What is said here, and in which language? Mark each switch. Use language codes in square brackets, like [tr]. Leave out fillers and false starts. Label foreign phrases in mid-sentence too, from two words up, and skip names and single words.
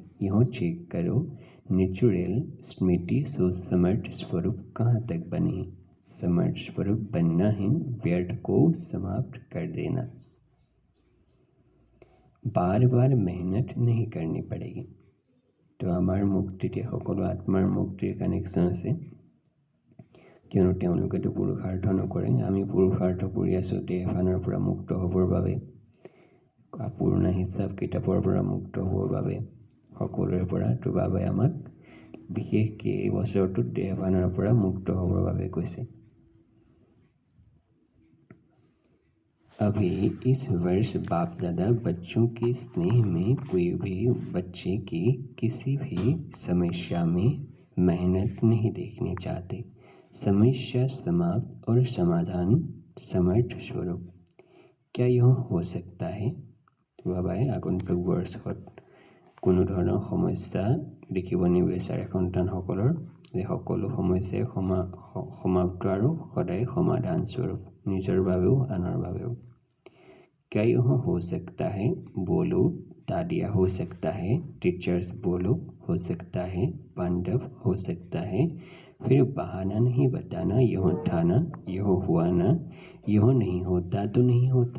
[hi] यह चेक करो नेचुरल स्मृति सोच समर्थ स्वरूप कहाँ तक बने। समर्थ स्वरूप बनना है, व्यर्थ को समाप्त कर देना। बार बार मेहनत नहीं करनी पड़ेगी। [as] तो আমাৰ মুক্তিতে সকলো আত্মাৰ মুক্তিৰ কানেকশ্যন আছে, কিয়নো তেওঁলোকেতো পুৰুষাৰ্থ নকৰে। আমি পুৰুষাৰ্থ কৰি আছোঁ দেহভানৰ পৰা মুক্ত হ'বৰ বাবে, পুৰণা হিচাপ কিতাপৰ পৰা মুক্ত হ'বৰ বাবে, সকলোৰে পৰা। তো বাবাই আমাক বিশেষকৈ এই বছৰটোত দেহভানৰ পৰা মুক্ত হ'বৰ বাবে কৈছে। [hi] अभी इस वर्ष बाप दादा बच्चों के स्नेह में कोई भी बच्चे की किसी भी समस्या में मेहनत नहीं देखने चाहते। समस्या समाप्त और समाधान समर्थ स्वरूप। क्या यह हो सकता है? [as] বাবাই আগন্তুক বৰ্ষত কোনো ধৰণৰ সমস্যা দেখিব নিবিচাৰে সন্তানসকলৰ, যে সকলো সমস্যাই সমাপ্ত আৰু সদায় সমাধান স্বৰূপ, নিজৰ বাবেও আনৰ বাবেও। [hi] क्या यह हो सकता है? बोलो। दादिया हो सकता है, टीचर्स बोलो हो सकता है, पांडव हो सकता है। फिर बहाना नहीं बताना, यह था ना, यह हुआ ना, यह नहीं होता तो नहीं होता।